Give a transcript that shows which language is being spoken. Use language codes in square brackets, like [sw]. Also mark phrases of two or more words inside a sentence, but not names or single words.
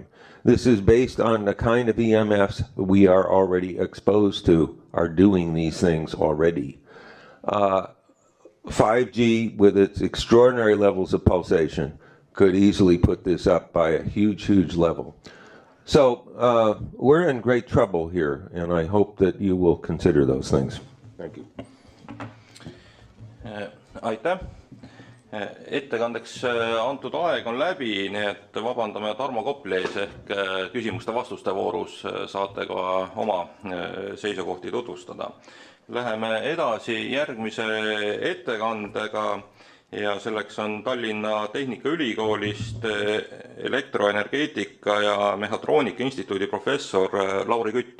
[en] This is based on the kind of EMFs we are already exposed to are doing these things already. 5G, with its extraordinary levels of pulsation, could easily put this up by a huge, huge level. So we're in great trouble here, and I hope that you will consider those things. Thank you. [et] Aitäh. Ettekandeks antud aeg on läbi, nii et vabandame Tarmo Kopli ees, ehk küsimuste-vastuste voorus saate ka oma seisukohti tutvustada. Läheme edasi järgmise ettekandega ja selleks on Tallinna Tehnikaülikoolist elektroenergeetika ja mehhatroonika instituudi professor Lauri Kütt.